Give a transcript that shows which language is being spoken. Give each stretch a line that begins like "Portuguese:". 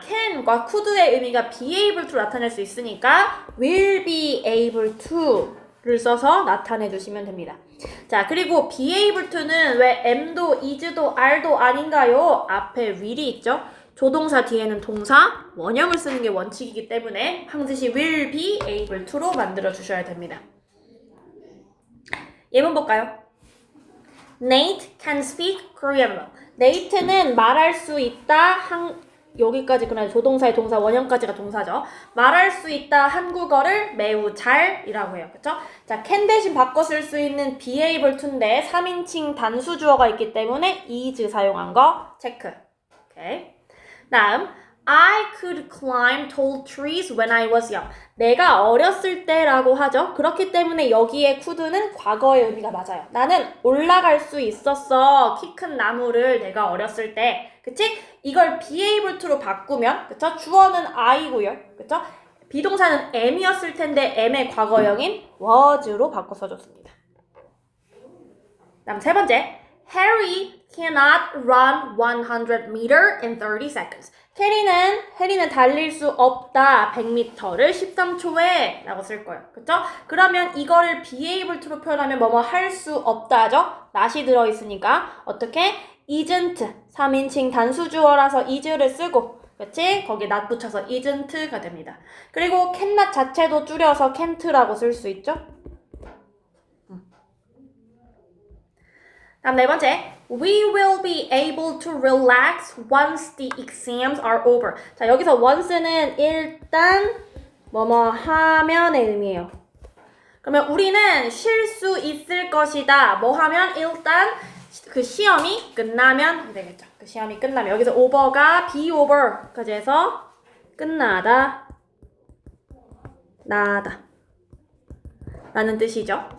Korean: can과 could의 의미가 be able to 나타낼 수 있으니까 will be able to를 써서 나타내 주시면 됩니다. 자, 그리고 be able to는 왜 am도 is도 are도 아닌가요? 앞에 will이 있죠? 조동사 뒤에는 동사, 원형을 쓰는 게 원칙이기 때문에 항상 will be able to로 만들어 주셔야 됩니다. 예문 볼까요?
English: Nate can speak Korean well.
Korean: Nate는 말할 수 있다. 여기까지 그냥 조동사의 동사, 원형까지가 동사죠. 말할 수 있다 한국어를 매우 잘이라고 해요. 그쵸? 자, can 대신 바꿔 쓸 수 있는 be able to인데 3인칭 단수 주어가 있기 때문에 is 사용한 거 체크. 오케이. 다음,
English: I could climb tall trees when I was young.
Korean: 내가 어렸을 때라고 하죠. 그렇기 때문에 여기에 could는 과거의 의미가 맞아요. 나는 올라갈 수 있었어. 키 큰 나무를 내가 어렸을 때. 그치? 이걸 be able to로 바꾸면, 그쵸? 주어는 I고요. 그쵸? 비동사는 am이었을 텐데 am의 과거형인 was로 바꿔 써줬습니다. 다음 세 번째.
English: Harry cannot run 100 meter in 30 seconds.
Korean: 해리는 달릴 수 없다. 100m를 13초에 라고 쓸 거예요. 그쵸? 그러면 이거를 be able to로 표현하면 뭐뭐 할 수 없다죠? not이 들어있으니까 어떻게? isn't 3인칭 단수주어라서 is를 쓰고, 그치? 거기에 not 붙여서 isn't가 됩니다. 그리고 cannot 자체도 줄여서 can't라고 쓸 수 있죠? 다음 네 번째.
English: We will be able to relax once the exams are over.
Korean: 자, 여기서 once는 일단 뭐뭐 하면의 의미예요. 그러면 우리는 쉴 수 있을 것이다. 뭐 하면? 일단 그 시험이 끝나면 되겠죠. 그 시험이 끝나면. 여기서 over가 be over까지 해서 끝나다, 나다 라는 뜻이죠.